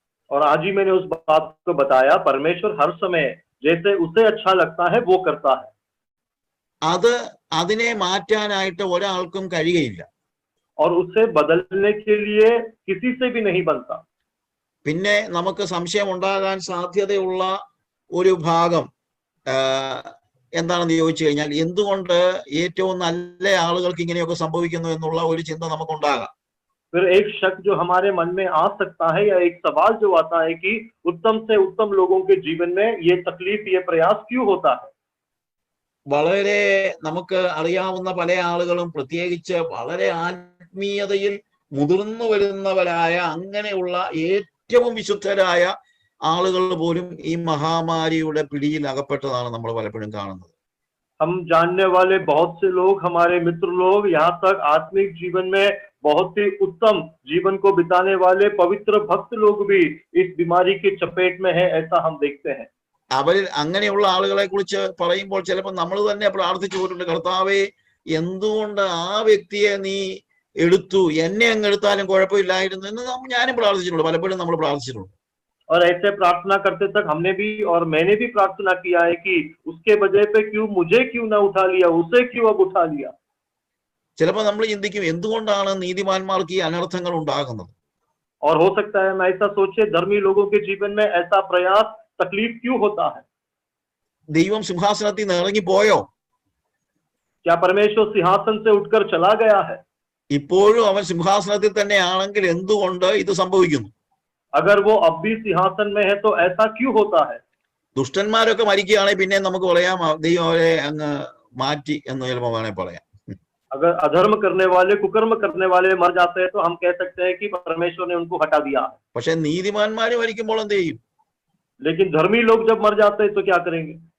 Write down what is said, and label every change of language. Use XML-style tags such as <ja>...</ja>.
<hi>और आज ही मैंने उस बात को बताया, परमेश्वर हर समय जैसे उसे अच्छा लगता है वो करता है।</hi> <ml>അതിനെ മാറ്റാനായിട്ട് ഒരാൾക്കും കഴിയുകയില്ല.</ml> <hi>और उसे बदलने के लिए किसी से भी नहीं बनता।</hi> <ml>പിന്നെ നമുക്ക് സംശയം ഉണ്ടാകാൻ സാധ്യതയുള്ള ഒരു ഭാഗം എന്താണെന്ന് ചോദിച്ചു കഴിഞ്ഞാൽ, എന്തുകൊണ്ട് ഏറ്റവും നല്ല ആളുകൾക്ക് ഇങ്ങനെയൊക്കെ സംഭവിക്കുന്നു എന്നുള്ള ഒരു ചിന്ത നമുക്കുണ്ടാകാം.</ml> <hi>फिर एक शक जो हमारे मन में आ सकता है, या एक सवाल जो आता है कि उत्तम से उत्तम लोगों के जीवन में ये तकलीफ, ये प्रयास क्यों होता है?</hi> <ml>വളരെ നമുക്ക് അറിയാവുന്ന പല ആളുകളും, പ്രത്യേകിച്ച് വളരെ ആത്മീയതയിൽ മുതിർന്നു വരുന്നവരായ അങ്ങനെയുള്ള ഏറ്റവും വിശുദ്ധരായ ആളുകൾ പോലും ഈ മഹാമാരിയുടെ പിടിയിൽ അകപ്പെട്ടതാണ് നമ്മൾ പലപ്പോഴും കാണുന്നത്.</ml> <hi>हम जानने वाले बहुत से लोग, हमारे मित्र लोग, यहाँ तक आत्मिक जीवन में बहुत ही उत्तम जीवन को बिताने वाले पवित्र भक्त लोग भी इस बीमारी की चपेट में है, ऐसा हम देखते हैं।</hi> <ml>അവരിൽ അങ്ങനെയുള്ള ആളുകളെ കുറിച്ച് പറയുമ്പോൾ ചിലപ്പോൾ നമ്മൾ തന്നെ പ്രാർത്ഥിച്ചു പോയിട്ടുണ്ട്, കർത്താവേ, എന്തുകൊണ്ട് ആ വ്യക്തിയെ നീ എടുത്തു, എന്നെ അങ്ങ് എടുത്താലും കുഴപ്പമില്ലായിരുന്നു എന്ന് ഞാനും പ്രാർത്ഥിച്ചിട്ടുണ്ട്, പലപ്പോഴും നമ്മൾ പ്രാർത്ഥിച്ചിട്ടുണ്ട്.</ml> <hi>और ऐसे प्रार्थना करते तक हमने भी और मैंने भी प्रार्थना किया है कि उसके वजह पे मुझे क्यों ना उठा लिया, उसे क्यों अब उठा लिया।</hi> <ml>ചിലപ്പോൾ നമ്മൾ ചിന്തിക്കും, എന്തുകൊണ്ടാണ് നീതിമാന്മാർക്ക് ഈ അനർത്ഥങ്ങൾ ഉണ്ടാകുന്നത്?</ml> <hi>और हो सकता है मैं ऐसा सोचे, धर्मी लोगों के जीवन में ऐसा प्रयास, तकलीफ क्यों होता है?</hi> <ml>ദൈവം സിംഹാസനത്തിൽ നിന്ന് ഇറങ്ങി പോയോ?</ml> <hi>क्या परमेश्वर सिंहासन से उठकर चला गया है?</hi> <ml>ഇപ്പോഴും അവൻ സിംഹാസനത്തിൽ തന്നെയാണെങ്കിൽ എന്തുകൊണ്ട് ഇത് സംഭവിക്കുന്നു?</ml> <hi>अगर वो अब भी सिंहासन में है तो ऐसा क्यों होता है?</hi> <ml>ദുഷ്ടന്മാരൊക്കെ മരിക്കുകയാണെങ്കിൽ പിന്നെ നമുക്ക് പറയാം ദൈവം അവരെ അങ്ങ് മാറ്റി എന്ന് ചിലപ്പോൾ വേണേൽ പറയാം.</ml> <hi>अगर अधर्म करने वाले, कुकर्म करने वाले मर जाते हैं तो हम कह सकते हैं कि परमेश्वर ने उनको हटा दिया है।</hi> <ml>പക്ഷെ നീതിമാന്മാര് മരിക്കുമ്പോൾ എന്ത് ചെയ്യും?</ml> <hi>लेकिन धर्मी लोग जब मर जाते हैं तो क्या करेंगे?</hi>